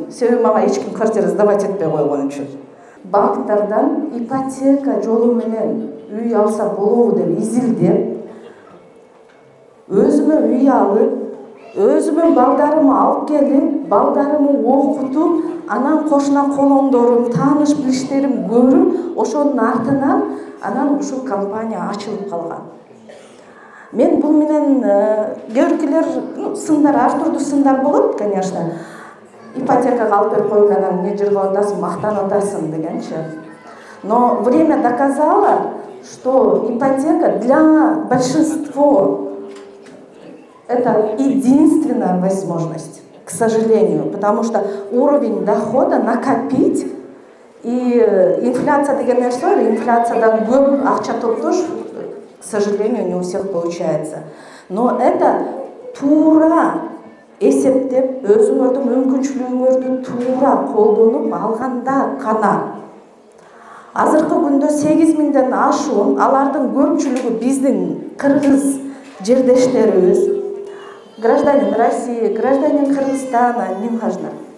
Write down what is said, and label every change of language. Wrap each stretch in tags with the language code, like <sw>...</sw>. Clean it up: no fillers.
<ky>Себеби мага эч ким квартира сдавать этпей койгон үчүн. Банктардан ипотека жолу менен үй алса болобу деп изилдеп, өзүмө үй алып, өзүмө балдарымы алып келип, балдарымы окутуп, анан кошуна колоңдорум, тааныш билиштерим көрүп, ошонун артынан анан ушул компания ачылып калган. Мен бул менен көркүлөр сындар, ар түрдүү сындар болот, конечно. Ипотекага алып берип коюп, анан эмне жыргап атасың, мактанып атасың дегенчи.</ky> <ru>Но время доказало, что ипотека для большинства это единственная возможность, к сожалению, потому что уровень дохода накопить и инфляция</ru> <ky>деген нерсе бар, инфляциядан көп акча топтош,</ky> <ru>к сожалению, не у всех получается. Но это</ru> <ky>туура эсептеп, өзүңөрдүн мүмкүнчүлүгүңөрдү туура колдонуп алганда гана. Азыркы күндө 8000ден ашуун, алардын көпчүлүгү биздин кыргыз жердештерибиз,</ky> <ru>гражданин России, гражданин Кыргызстана, неважно.</ru>